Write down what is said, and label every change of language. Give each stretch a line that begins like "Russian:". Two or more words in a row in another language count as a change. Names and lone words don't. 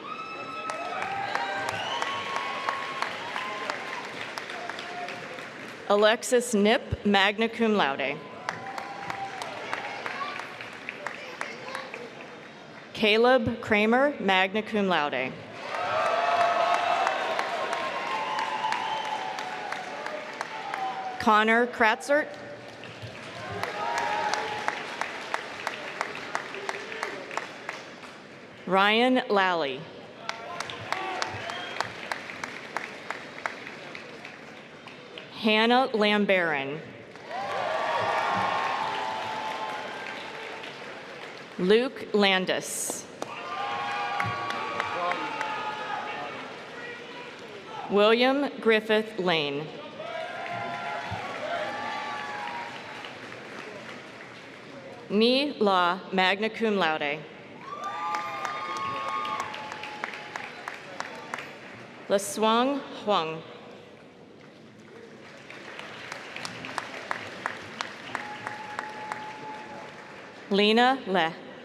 English: Alexis Nip,
Latin: magna cum laude.
English: Caleb Kramer,
Latin: magna cum laude.
English: Connor Kratzert. Ryan Lally. Hannah Lambaron. Luke Landis. William Griffith Lane. Ni La,
Latin: magna cum laude.
English: Lesuang Huang. Lena Le.